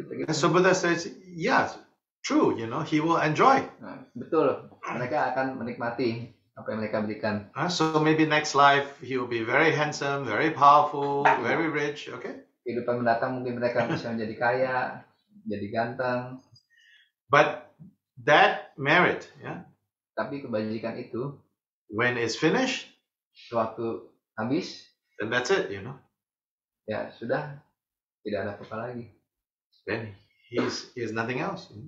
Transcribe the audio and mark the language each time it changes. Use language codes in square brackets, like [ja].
[en] So Buddha says, yes, true, he will enjoy. [id] Betul, mereka akan menikmati apa yang mereka berikan. [en] So maybe next life he will be very handsome, very powerful, very rich, okay? [id] Kehidupan mendatang mungkin mereka bisa menjadi kaya, jadi ganteng. [en] But that merit, [id] Tapi kebajikan itu, [en] when it's finished, [id] waktu habis, [en] then that's it, [id] Ya sudah, tidak ada apa-apa lagi. [en] Then he has nothing else.